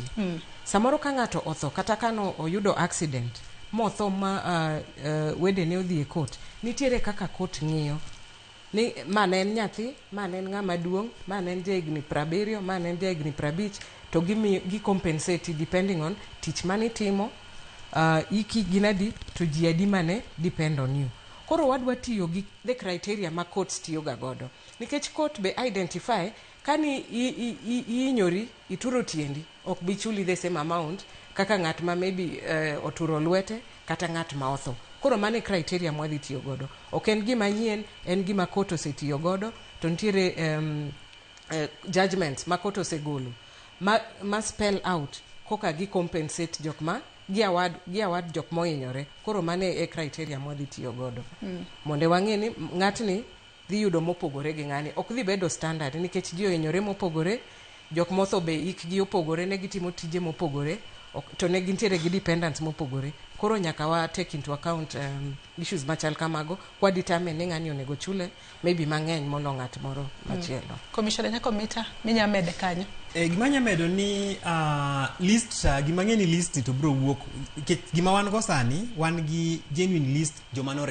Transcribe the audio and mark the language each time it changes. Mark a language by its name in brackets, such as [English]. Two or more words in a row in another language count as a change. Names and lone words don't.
[Luo (Kenya and Tanzania)] Samoro ka ng'ato otho kata kano oyudo accident motho ma wedene odhi e court, nitiere kaka court ng'iyo ni mane en nyathi, mane en ng'ama duong', mane en jahigni 70, mane en jahigni 50, to gi [English] compensate depending on [Luo (Kenya and Tanzania)] tich manitimo, iki ginadi to ji adi mane [English] depend on you. [Luo (Kenya and Tanzania)] Koro wadwa tiyo gi [English] the criteria [Luo (Kenya and Tanzania)] ma courts tiyo ga godo. Nikech court be identify kani inyori ituro tiendi ok bi chuli [English] the same amount [Luo (Kenya and Tanzania)] kaka ng'at ma maybe oturo lwete kata ng'at ma otho. Koro mane criteria mwadhi tiyo godo. Ok en gima nyien, en gima court osetiyo godo, to nitiere judgments ma court osegolo ma [English] spell out [Luo (Kenya and Tanzania)] koka gi compensate jok ma gi award jok mohinyore. Koro mane e criteria mwadhi tiyo godo. Mondo wang'e ni ng'atni dhi yudo mopogore gi ng'ani. Ok dhi bedo standard nikech ji ohinyore mopogore, jok motho be ikgi opogore, ne gitimo tije mopogore, to ne gintiere gi dependents mopogore. Koro nyaka wa [English] take into account issues [Luo (Kenya and Tanzania)] machal kamago kwa determine ni ng'ani onego chule maybe mang'eny molo ng'at moro machielo. Commissioner Nyakomita minya mede kanyo. Gima nya medo ni list gima ng'eni list to bro wuok gima wan go sani wan gi [English] genuine list [Luo (Kenya and Tanzania)] joma no report.